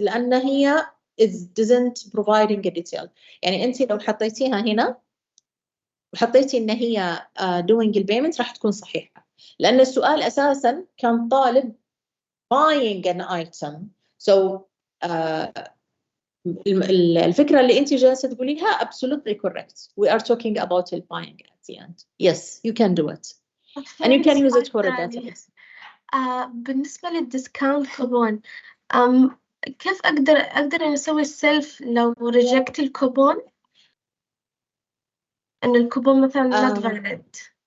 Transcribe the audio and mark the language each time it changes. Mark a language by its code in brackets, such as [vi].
[ar] لأن هي [en] doesn't providing a detail. [ar] يعني أنت لو حطيتيها هنا وحطيتي إن هي doing البيمنت راح تكون صحيحة. لأن السؤال أساساً كان طالب [en] buying an item. [ar] So الفكرة اللي أنت جالسة تقوليها [en] absolutely correct. We are talking about the buying at the end. Yes, you can do it. And you can use it for a database. [ar] بالنسبة للديسكاونت كوبون، كيف أقدر أسوي السيلف لو رجعت الكوبون؟ أن الكوبون مثلاً [en] not valid.